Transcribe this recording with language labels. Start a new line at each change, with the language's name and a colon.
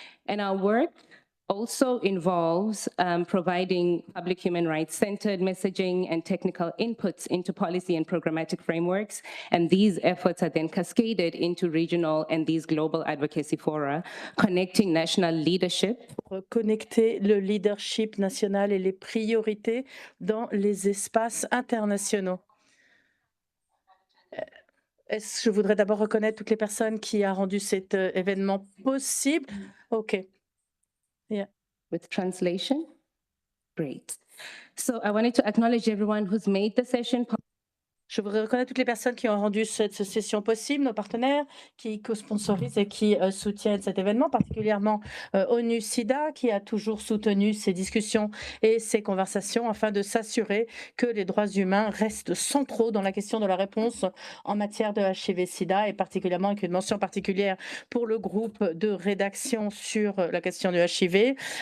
English: And our work also involves providing public human rights-centered messaging and technical inputs into policy and programmatic frameworks. And these efforts are then cascaded into regional and these global advocacy fora, connecting national leadership.
French: Connecter le leadership national et les priorités dans les espaces internationaux. Je voudrais d'abord reconnaître toutes les personnes qui ont rendu cet événement possible. OK.
English: Yeah. With translation? Great. So I wanted to acknowledge everyone who's made the session possible.
French: Je voudrais reconnaître toutes les personnes qui ont rendu cette session possible, nos partenaires qui co-sponsorisent et qui soutiennent cet événement, particulièrement ONU-SIDA qui a toujours soutenu ces discussions et ces conversations afin de s'assurer que les droits humains restent centraux dans la question de la réponse en matière de HIV-SIDA et particulièrement avec une mention particulière pour le groupe de rédaction sur la question du HIV